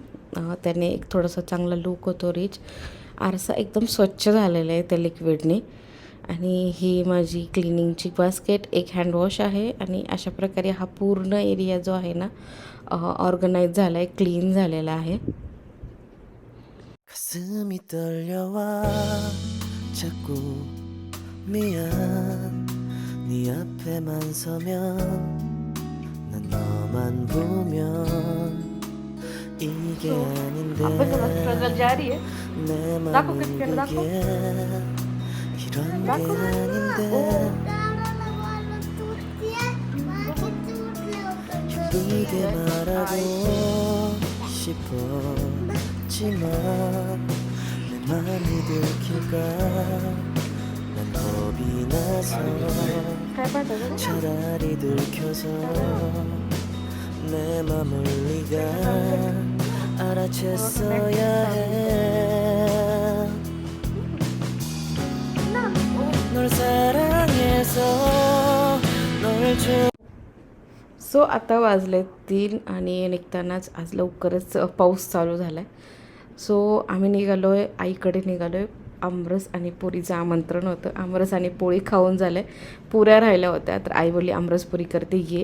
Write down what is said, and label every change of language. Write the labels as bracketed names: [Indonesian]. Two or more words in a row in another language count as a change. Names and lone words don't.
[Marathi] त्याने एक थोडासा चांगला लुक होतो, रिच. आरसा एकदम स्वच्छ झालेला आहे त्या लिक्विडने. आणि ही माझी क्लिनिंगची बास्केट, एक हँडवॉश आहे. आणि अशा प्रकारे हा पूर्ण एरिया जो आहे ना ऑर्गनाईज झाला आहे, क्लीन झालेला आहे. [Korean] 가슴이 떨려와 자꾸 미안 네 앞에만 서면 난 너만 보면 이게 아닌 [Marathi] अभ्यासाला स्ट्रगल जारी आहे. [Korean] 내 [Marathi] दाखव [Korean] 맘을 [Marathi] किती दाखव. [Korean] 보기에 이런 게 [Marathi] दाखव. [Korean] 아닌데 예쁘게 말하고 싶었지만 내 맘이 들킬까 난 겁이 나서 [Marathi] काय पाहिजे? [Korean] 차라리 들켜서 내 맘을 네가 알아챘어야 해. 널 사랑해서 널 좋아. [Marathi] सो आता वाजले 3 आणि निघतानाच आज लवकरच पाऊस चालू झाला आहे. सो आम्ही निघालो आहे, आईकडे निघालो आहे. आमरस आणि पोळीचं आमंत्रण होतं. आमरस आणि पोळी खाऊन झालं आहे, पुऱ्या राहिल्या होत्या. तर आई बोलली आमरस पुरी करते, ये.